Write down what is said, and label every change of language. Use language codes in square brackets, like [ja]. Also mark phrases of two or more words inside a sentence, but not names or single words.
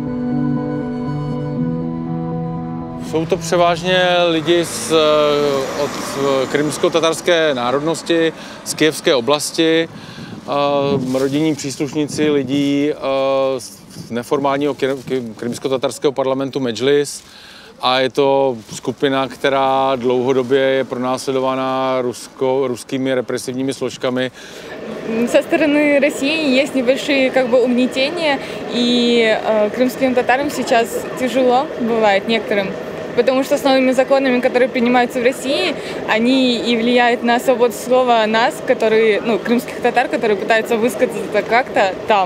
[cs] Jsou to převážně lidi od krymsko-tatarské národnosti, z kyjevské oblasti, rodinní příslušníci lidí z neformálního krymsko-tatarského parlamentu Medžlis a je to skupina, která dlouhodobě je pronásledovaná ruskými represivními složkami. [ru] Со стороны России есть небольшие угнетения, и крымским татарам сейчас тяжело бывает некоторым, потому что с новыми законами, которые принимаются в России, они и влияют на свободу слова нас, которые, крымских татар, которые пытаются высказаться как-то там.